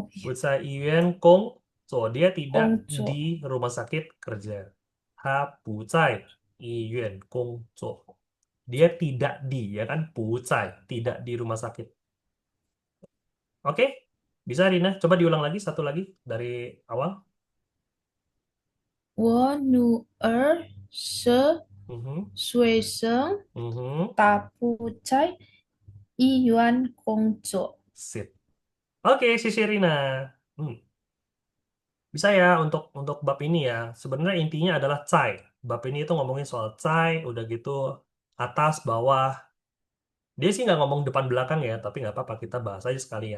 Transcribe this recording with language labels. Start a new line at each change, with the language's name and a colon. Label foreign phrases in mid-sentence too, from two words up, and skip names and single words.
Chinese: 不在医院工作.
Indonesian: Dia tidak
Chinese: 工作
Indonesian: di rumah sakit kerja. Ha
Chinese: 不在医院工作.
Indonesian: Dia tidak di, ya kan? Bucai. Tidak di rumah sakit. Oke? Bisa, Rina? Coba diulang lagi, satu lagi dari awal.
Chinese: 我女儿是 Mhm, 学生， mhm. 她不在医院工作。
Indonesian: Sip. Oke, Sisi Rina. Bisa ya untuk bab ini ya. Sebenarnya intinya adalah cai. Bab ini itu ngomongin soal cai, udah gitu atas, bawah. Dia sih nggak ngomong depan belakang ya, tapi nggak apa-apa kita bahas aja sekalian.